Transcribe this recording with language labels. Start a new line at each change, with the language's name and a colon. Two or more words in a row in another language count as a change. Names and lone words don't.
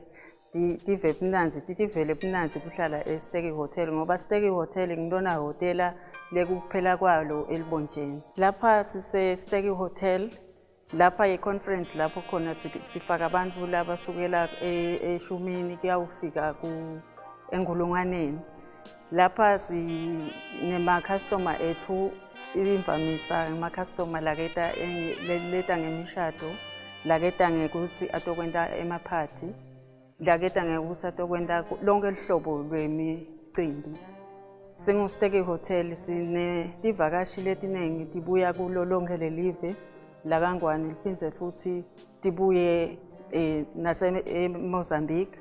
Swati: Tive mnanzi, titivele mnanzi kuhlala eSitegi Hotel ngoba Sitegi Hotel ngilona hotela lekuphela kwalo eLibonjeni. Lapha sise Sitegi Hotel, lapha ye-conference lapho khona sifaka abantu labasukela eShumini kuyawufika eNgulunganeni. Lapha sinema-customer ethu imvamisa ngama-customer leta ngemishado, laketa ngekuthi atokwenda emaphathi, laketa ngekuthi atokwenda lonke lihlobo lwemicimbi. SinguSitegi Hotel sine tivakashi letinengi tibuya kulo lonke lelive laKaNgwane liphindze futhi tibuye nase-Mozambique.